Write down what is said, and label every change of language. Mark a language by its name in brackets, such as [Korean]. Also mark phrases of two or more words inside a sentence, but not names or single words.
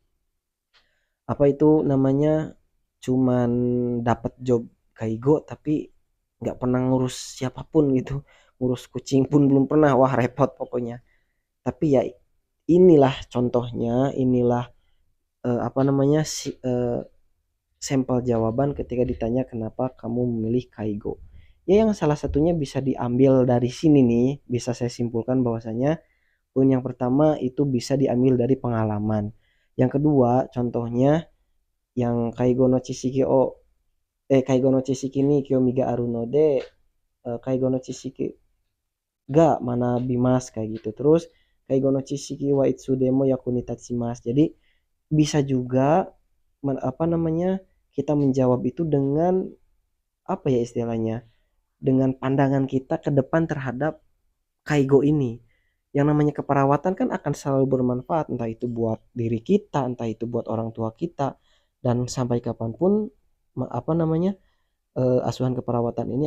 [Indonesian] apa itu namanya cuman dapat job kaigo tapi nggak pernah ngurus siapapun gitu ngurus kucing pun belum pernah wah repot pokoknya tapi ya inilah contohnya inilah apa namanya sampel jawaban ketika ditanya kenapa kamu memilih kaigo. Ya yang salah satunya bisa diambil dari sini nih, bisa saya simpulkan bahwasanya poin yang pertama itu bisa diambil dari pengalaman. Yang kedua, contohnya yang [Japanese] 介護の知識 介護の知識に興味があるので介護の知識が学べます [Indonesian] kayak gitu. [Japanese] Terus 介護の知識はいつでも役に立ちます. [Indonesian] Jadi bisa juga apa namanya kita menjawab itu dengan apa ya istilahnya dengan pandangan kita ke depan terhadap kaigo ini yang namanya keperawatan kan akan selalu bermanfaat entah itu buat diri kita entah itu buat orang tua kita dan sampai kapanpun apa namanya asuhan keperawatan ini